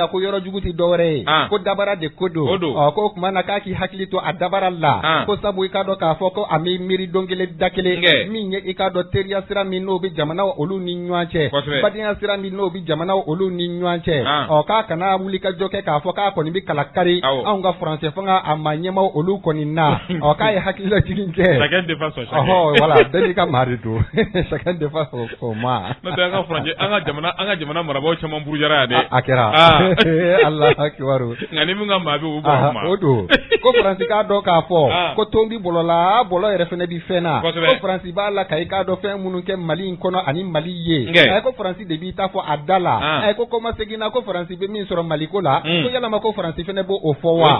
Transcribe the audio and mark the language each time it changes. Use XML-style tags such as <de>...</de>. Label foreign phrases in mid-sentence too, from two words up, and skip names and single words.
<bm>ko yɔrɔ jugu tɛ dɔwɛrɛ ye ko dabara de ko don ko o tuma na k'a k'i hakili to a dabara la ko sabu i k'a dɔn k'a fɔ ko a bɛ miiri don kelen da kelen min ye i k'a dɔn teriya sira min n'o bɛ jamanaw olu ni ɲɔgɔn cɛ badenya sira min n'o bɛ jamanaw olu ni ɲɔgɔn cɛ k'a kana wuli ka jɔ kɛ k'a fɔ k'a kɔni bɛ kala kari anw ka faransɛ fanga a ma ɲɛmaw olu kɔni na k'a ye hakilila jigin kɛ</bm> <fr>chacun défend son chacun</fr> <bm>voilà bɛɛ n'i ka maa de don</bm> <fr>chacun défend son</fr> <bm>maa n'o tɛ an ka jamana marabaaw caman burujara yan dɛ a kɛra</bm> <ar>الله أكبر</ar> <bm>nka ni min ka maa bɛ o bɔ ma o don ko Faransi k'a dɔn k'a fɔ ko ton bi bɔlɔ la bɔlɔ yɛrɛ fana bi fɛn na ko Faransi b'a la ka i k'a dɔn fɛn minnu kɛ Mali in kɔnɔ ani Mali ye ko Faransi de b'i ta fɔ a da la ko kɔma seginna ko Faransi bɛ min sɔrɔ Mali ko la ko yalama ko Faransi fana b'o o fɔ wa</bm>